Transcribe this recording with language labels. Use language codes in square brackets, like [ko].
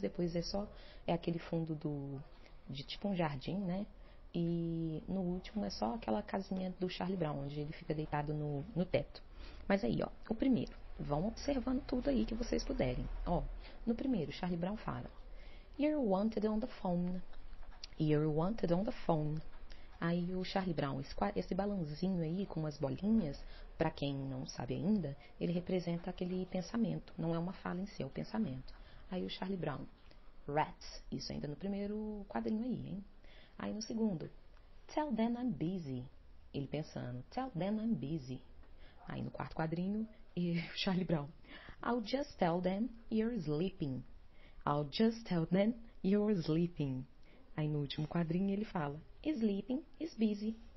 [pt] Depois é aquele fundo de tipo um jardim, né? E no último é só aquela casinha do Charlie Brown, onde ele fica deitado no teto. Mas aí, ó, o primeiro. Vão observando tudo aí que vocês puderem. Ó, no primeiro, Charlie Brown fala: [en] You're wanted on the phone. You're wanted on the phone. [pt] Aí o Charlie Brown, esse balãozinho aí com umas bolinhas, para quem não sabe ainda, ele representa aquele pensamento. Não é uma fala em si, é o pensamento. Aí o Charlie Brown: Rats. Isso ainda no primeiro quadrinho aí, hein? Aí no segundo: [en] Tell them I'm busy. [pt] Ele pensando: [en] Tell them I'm busy. [pt] Aí no quarto quadrinho, Charlie Brown: [en] I'll just tell them you're sleeping. I'll just tell them you're sleeping. [pt] Aí no último quadrinho ele fala: [en] Sleeping is busy.